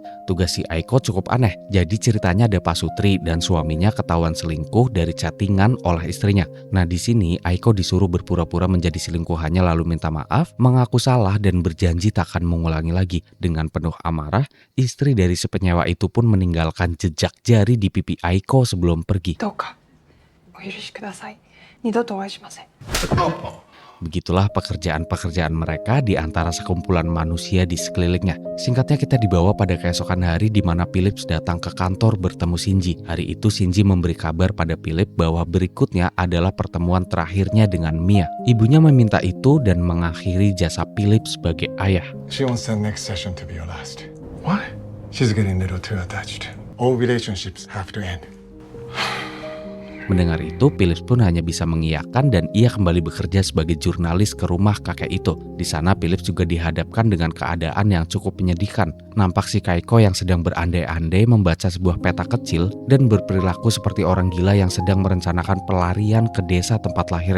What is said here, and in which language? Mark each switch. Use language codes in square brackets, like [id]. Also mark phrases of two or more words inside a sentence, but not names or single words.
[id] Tugas si Aiko cukup aneh. Jadi ceritanya ada Pasutri dan suaminya ketahuan selingkuh dari chattingan oleh istrinya. Nah di sini Aiko disuruh berpura-pura menjadi selingkuhannya lalu minta maaf, mengaku salah dan berjanji tak akan mengulangi lagi. Dengan penuh amarah, istri dari si penyewa itu pun meninggalkan jejak jari di pipi Aiko sebelum pergi. [ja] どうかお許しください。二度とお会いしません。 [id] Begitulah pekerjaan-pekerjaan mereka di antara sekumpulan manusia di sekelilingnya. Singkatnya kita dibawa pada keesokan hari di mana Phillips datang ke kantor bertemu Shinji. Hari itu Shinji memberi kabar pada Philip bahwa berikutnya adalah pertemuan terakhirnya dengan Mia. Ibunya meminta itu dan mengakhiri jasa Phillips sebagai ayah. [en] She wants that next session to be your last. What? She's getting a little too attached. All relationships have to end. [id] Mendengar itu, Phillips pun hanya bisa mengiyakan dan ia kembali bekerja sebagai jurnalis ke rumah kakek itu. Di sana Phillips juga dihadapkan dengan keadaan yang cukup menyedihkan. Nampak si Kaiko yang sedang berandai-andai membaca sebuah peta kecil dan berperilaku seperti orang gila yang sedang merencanakan pelarian ke desa tempat lahirnya.